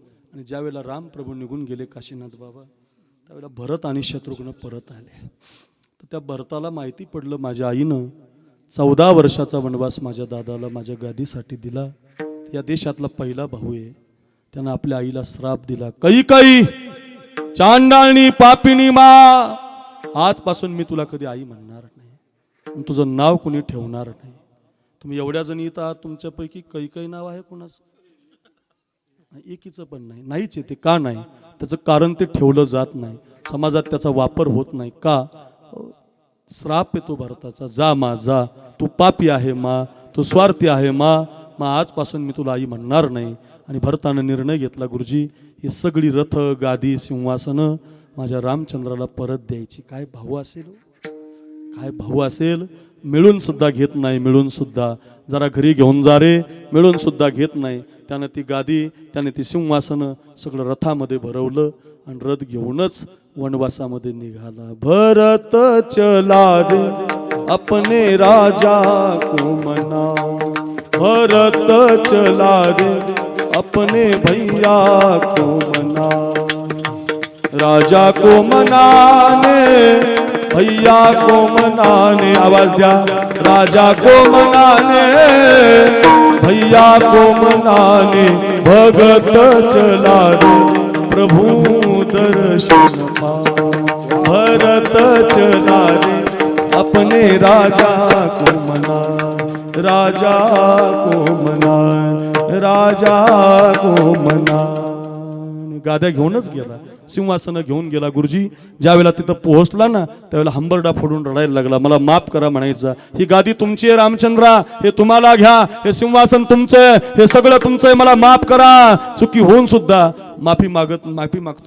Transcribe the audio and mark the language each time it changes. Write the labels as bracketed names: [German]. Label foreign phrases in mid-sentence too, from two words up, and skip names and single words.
[Marathi] आणि ज्यावेळेला राम प्रभू निघून गेले काशीनाथ बाबा, त्यावेळेला भरत आणि शत्रुघ्न परत आले. तर त्या भरताला माहिती पडलं माझ्या आईनं 14 वर्षाचा वनवास माझ्या दादाला माझ्या गादीसाठी दिला. या देशातला पहिला भाऊ आहे. त्यानं आपल्या आईला श्राप दिला, कैकेयी चांडाळणी पापिणी मा, आजपासून मी तुला कधी आई म्हणणार नाही, तुझं नाव कोणी ठेवणार नाही. तुम्ही एवढ्या जणी इथं आहात, तुमच्यापैकी कैकेयी नाव आहे कोणाचं? एकीचं पण नाही. नाहीच आहे ते. का नाही? त्याचं कारण ते ठेवलं जात नाही, समाजात त्याचा वापर होत नाही. का? श्राप येतो भारताचा. जा मा जा, तू पापी आहे मा, तू स्वार्थी आहे मा, आजपासून मी तुला आई म्हणणार नाही. आणि भरतानं निर्णय घेतला, गुरुजी ही सगळी रथ गादी सिंहासनं माझ्या रामचंद्राला परत द्यायची. काय भाऊ असेल, काय भाऊ असेल. मिळून सुद्धा घेत नाही, मिळून सुद्धा जरा घरी घेऊन जा रे, मिळून सुद्धा घेत नाही. त्यानं ती गादी, त्याने ती सिंहासनं सगळं रथामध्ये भरवलं आणि रथ घेऊनच वनवासामध्ये निघाला. [Hindi] भरत चला रे अपने राजा को मना, भरत चला रे अपने भैया को मना. राजा को मनाने भैया को मनाने, [Marathi] आवाज द्या. [Hindi] राजा को मनाने भैया को मनाने, भगत चला रे प्रभु दर्शन पा. भरत चला रे अपने राजा को मना, राजा को मना, राजा को मना. [Marathi] गाद्या घेऊनच गेला, सिंहासनं घेऊन गेला. गुरुजी ज्यावेळेला तिथं पोहोचला ना, त्यावेळेला हंबरडा फोडून रडायला लागला. मला माफ करा म्हणायचा. ही गादी तुमची आहे रामचंद्रा, हे तुम्हाला घ्या. हे सिंहासन तुमचं, हे सगळं तुमचं आहे. मला माफ करा. चुकी होऊन सुद्धा माफी मागतो.